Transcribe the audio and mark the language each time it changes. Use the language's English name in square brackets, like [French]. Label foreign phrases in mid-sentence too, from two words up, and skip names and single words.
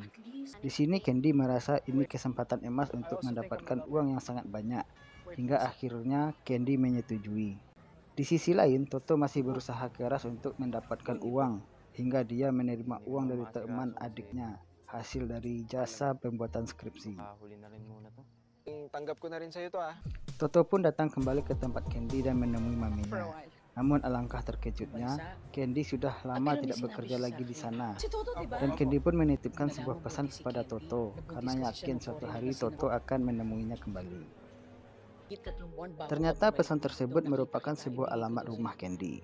[Indonesian] Di sini Candy merasa ini kesempatan emas untuk mendapatkan uang yang sangat banyak, hingga akhirnya Candy menyetujui. Di sisi lain, Toto masih berusaha keras untuk mendapatkan uang, hingga dia menerima uang dari teman adiknya, hasil dari jasa pembuatan skripsi. [Filipino] Tanggap ko na rin sa'yo to ah. [Indonesian] Toto pun datang kembali ke tempat Candy dan menemui maminya. Namun alangkah terkejutnya, Candy sudah lama tidak bekerja lagi di sana. Dan Candy pun menitipkan sebuah pesan kepada Toto karena yakin suatu hari Toto akan menemuinya kembali. Ternyata pesan tersebut merupakan sebuah alamat rumah Candy.